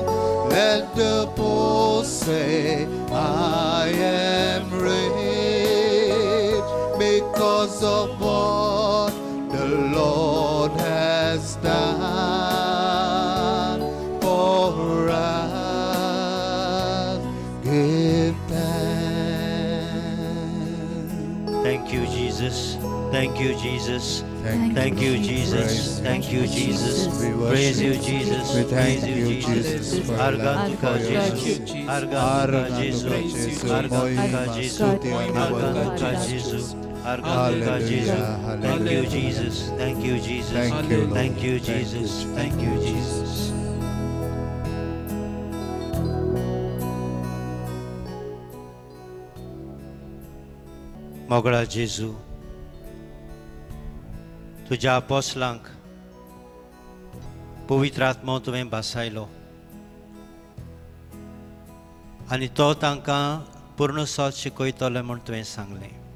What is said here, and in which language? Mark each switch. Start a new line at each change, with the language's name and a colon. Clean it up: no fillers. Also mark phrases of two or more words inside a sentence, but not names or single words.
English: Let the poor say, I am rich because of what the Lord has done for us. Give thanks. Thank you, Jesus. Thank you, Jesus. Thank you, Jesus. Thank you, Jesus. We Praise you, worship. Jesus. We thank Praise you, Jesus, for your Argan love, ka for your Jesus. mercy.
Konkani: Argan ka Jesus.
English: Jesu,
Konkani: Argan ka
English: Mohima, Jesus. Stuti, Argan Anubhav, ka Jesu. Jesus.
Konkani: Argan ka
English: Hallelujah, Jesus. Thank you, hallelujah. Jesus. Thank you, Jesus. Thank you, Lord. Thank you, Thank you, Jesus. Thank you, Jesus.
Konkani: मोगळा जेजू तुझ्या अपोस्लांक पवित्र आत्मो तुवें बसायलो आनी तो तांकां पूर्ण सोत शिकयतलो म्हूण तुवें सांगलें.